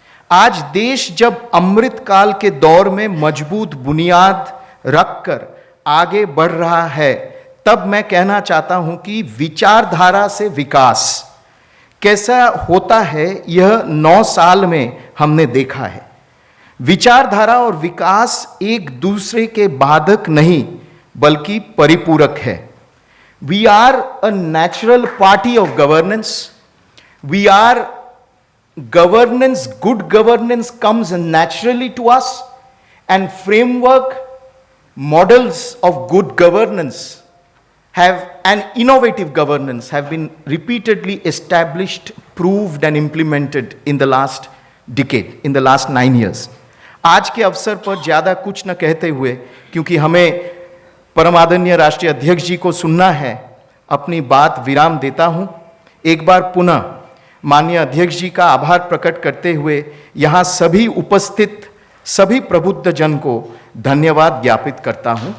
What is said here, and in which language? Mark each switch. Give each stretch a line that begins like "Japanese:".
Hindi: आज देश जब अमृत काल के दौर में मजबूत बुनियाद रखकर आगे बढ़ रहा है, तब मैं कहना चाहता हूं कि विचारधारा से विकास कैसा होता है, यह 9 साल में हमने देखा है। विचारधारा और विकास एक दूसरे के बाधक नहीं बल्कि परिपूरक है।
English: We are a natural party of governance. We are governance, good governance comes naturally to us, and framework models of good governance and innovative governance have been repeatedly established, proved and implemented in the last decade, in the last 9 years.
Hindi: आज के अवसर पर ज़्यादा कुछ न कहते हुए, क्योंकि हमें परम आदरणीय राष्ट्रीय अध्यक्ष जी को सुनना है, अपनी बात विराम देता हूँ। एक बार पुनः माननीय अध्यक्ष जी का आभार प्रकट करते हुए यहाँ सभी उपस्थित सभी प्रबुद्ध जन को धन्यवाद ज्ञापित करता हूँ।